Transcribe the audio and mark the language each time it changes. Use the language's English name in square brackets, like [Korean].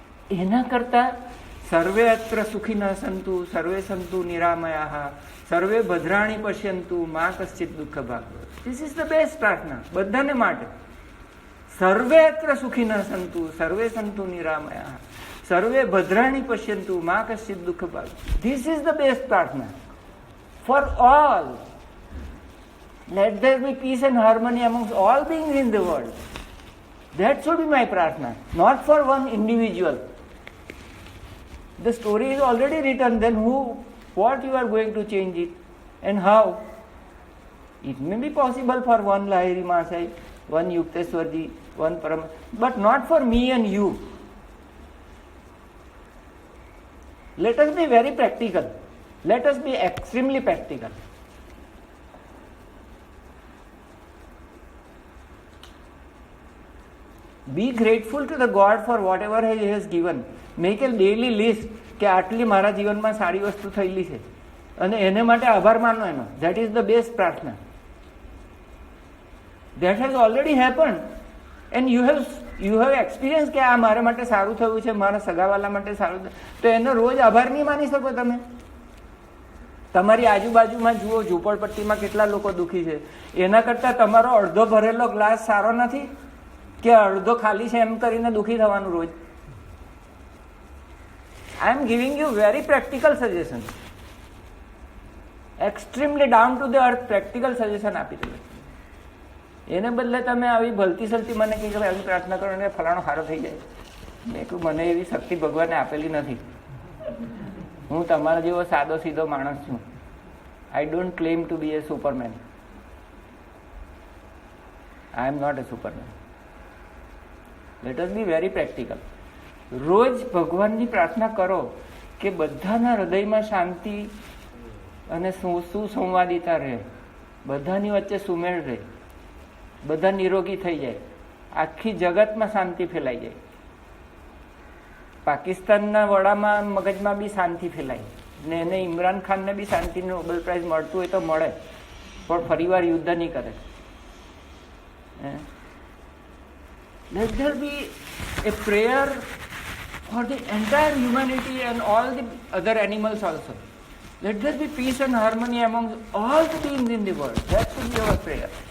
[Gujarati] એના કરતા [Sanskrit] સર્વે અત્ર સુખિનઃ સંતુ સર્વે સંતુ નિરામયાઃ સર્વે ભદ્રાણી પશ્યંતુ મા કશ્ચિત દુઃખ ભાગ. [Gujarati] ધીસ ઇઝ ધ બેસ્ટ પ્રાર્થના બધાને માટે. [Sanskrit] સર્વે અત્ર સુખિનઃ સંતુ સર્વે સંતુ નિરામયાઃ સર્વે ભદ્રાણી પશ્યંતુ મા કશ્ચિત દુઃખ ભાગ. [English] This is the best prarthana for all. Let there be peace and harmony amongst all beings in the world. That should be my prarthana, not for one individual. The story is already written, then what you are going to change it and how? It may be possible for one Lahiri Masai, one Yukteswarji, one Param, but not for me and you. Let us be very practical. Let us be extremely practical. Be grateful to the God for whatever He has given. Make a daily list [Gujarati] કે આટલી મારા જીવનમાં સારી વસ્તુ થયેલી છે અને એને માટે આભાર માનો એનો. [English] That is the best પ્રાર્થના. That has already happened and you have experienced [Gujarati] કે આ મારા માટે સારું થયું છે, મારા સગાવાલા માટે સારું થયું, તો એનો રોજ આભાર નહીં માની શકો તમે? તમારી આજુબાજુમાં જુઓ ઝૂંપડપટ્ટીમાં કેટલા લોકો દુઃખી છે. એના કરતાં તમારો અડધો ભરેલો ગ્લાસ સારો નથી કે અડધો ખાલી છે એમ કરીને દુઃખી થવાનું રોજ? [English] I am giving you very practical suggestion. Extremely down to the earth practical suggestion [Gujarati] આપી દઉં. એને બદલે તમે આવી ભલતી સલતી મને કહી કે આવી પ્રાર્થના કરો ને ફલાણો સારો થઈ જાય. મેં કહ્યું મને એવી શક્તિ ભગવાને આપેલી નથી. હું તમારા જેવો સાદો સીધો માણસ છું. [English] I don't claim to be a superman. I am not a superman. Let us be very practical. [Gujarati] રોજ ભગવાનની પ્રાર્થના કરો કે બધાના હૃદયમાં શાંતિ અને સુસંવાદિતા રહે, બધાની વચ્ચે સુમેળ રહે, બધા નિરોગી થઈ જાય, આખી જગતમાં શાંતિ ફેલાઈ જાય. પાકિસ્તાનના વડામાં મગજમાં બી શાંતિ ફેલાય ને એને ઇમરાન ખાનને બી શાંતિનું નોબેલ પ્રાઇઝ મળતું હોય તો મળે, પણ ફરીવાર યુદ્ધ નહીં કરે. [English] Let there be a prayer for the entire humanity and all the other animals also. Let there be peace and harmony among all the beings in the world. That should be our prayer.